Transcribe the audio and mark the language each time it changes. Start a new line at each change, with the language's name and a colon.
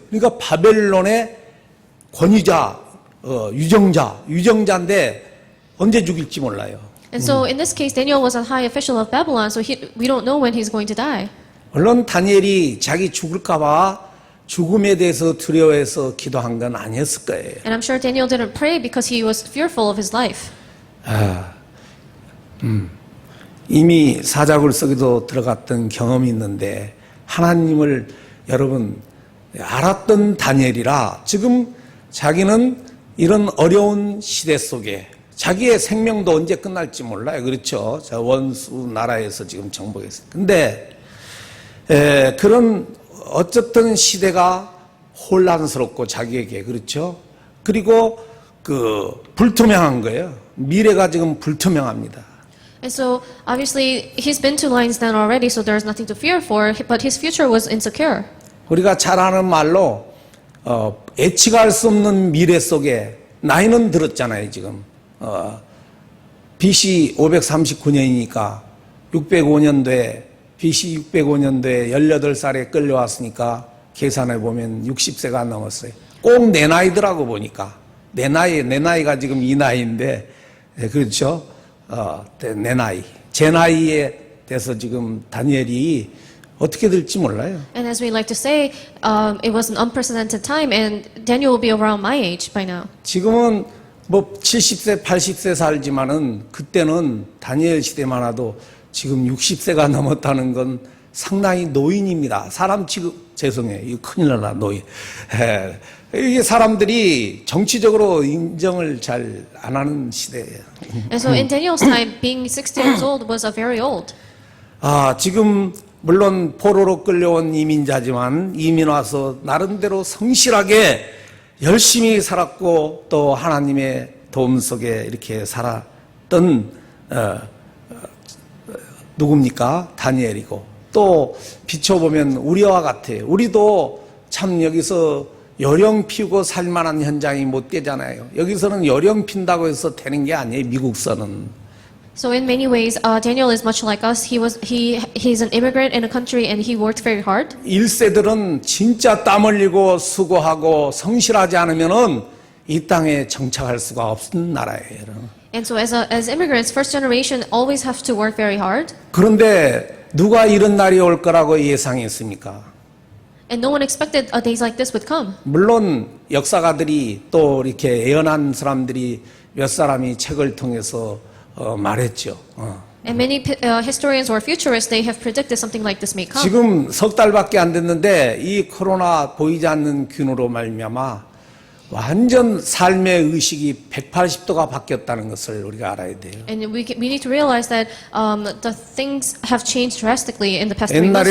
Korean: 그러니까 바벨론의 권위자, 유정자인데 언제 죽일지 몰라요.
English: And so in this case, Daniel was a high official of Babylon, so we don't know when he's going to die.
Korean: 물론 다니엘이 자기 죽을까봐 죽음에 대해서 두려워해서 기도한 건 아니었을 거예요.
English: And I'm sure Daniel didn't pray because he was fearful of his life.
Korean: 이미 사자굴석에도 들어갔던 경험이 있는데 하나님을 여러분 알았던 다니엘이라 지금 자기는 이런 어려운 시대 속에 자기의 생명도 언제 끝날지 몰라요. 그렇죠? 저 원수 나라에서 지금 정복했어요. 근데 그런 어쨌든 시대가 혼란스럽고 자기에게 그렇죠? 그리고 불투명한 거예요. 미래가 지금 불투명합니다.
English: And so obviously he's been to Lion's Den already, so there's nothing to fear for, but his future was insecure.
Korean: 우리가 잘 아는 말로 예측할 수 없는 미래 속에 나이는 들었잖아요. 지금 BC 539년이니까 605년도에 BC 605년도에 18살에 끌려왔으니까 계산해 보면 60세가 넘었어요. 꼭 내 나이더라고 보니까. 내 나이가 지금 이 나이인데, 그렇죠? 내 나이. 제 나이에 대해서 지금 다니엘이 어떻게 될지 몰라요.
English: And as we like to say, it was an unprecedented time, and Daniel will be around my age by now.
Korean: 지금은 뭐 70세, 80세 살지만은 그때는 다니엘 시대만 해도 지금 60세가 넘었다는 건 상당히 노인입니다. 사람 취급, 죄송해요. 이거 큰일 나라, 노인. 예. 이게 사람들이 정치적으로 인정을 잘 안 하는 시대예요.
English: And so in Daniel's time, being 60 years old was a very old.
Korean: 지금 물론 포로로 끌려온 이민자지만 이민 와서 나름대로 성실하게 열심히 살았고 또 하나님의 도움 속에 이렇게 살았던 누굽니까? 다니엘이고 또 비춰보면 우리와 같아요. 우리도 참 여기서 요령 피우고 살만한 현장이 못 되잖아요. 여기서는 요령 핀다고 해서 되는 게 아니에요. 미국서는.
English: So in many ways, Daniel is much like us. He's an immigrant in a country and he worked very hard.
Korean: 1세들은 진짜 땀 흘리고 수고하고 성실하지 않으면은 이 땅에 정착할 수가 없는 나라예요.
English: And so as immigrants, first generation always have to work very hard.
Korean: 그런데 누가 이런 날이 올 거라고 예상했습니까?
English: And no one expected days like this would come.
Korean: 물론 역사가들이 또 이렇게 예언한 사람들이 몇 사람이 책을 통해서 말했죠.
English: And many historians or futurists, they have predicted something like this may come.
Korean: 지금 석 달밖에 안 됐는데 이 코로나 보이지 않는 균으로 말미암아 완전 삶의 의식이 180도가 바뀌었다는 것을 우리가 알아야 돼요.
English: And we need to realize that the things have changed drastically in the past 3 months because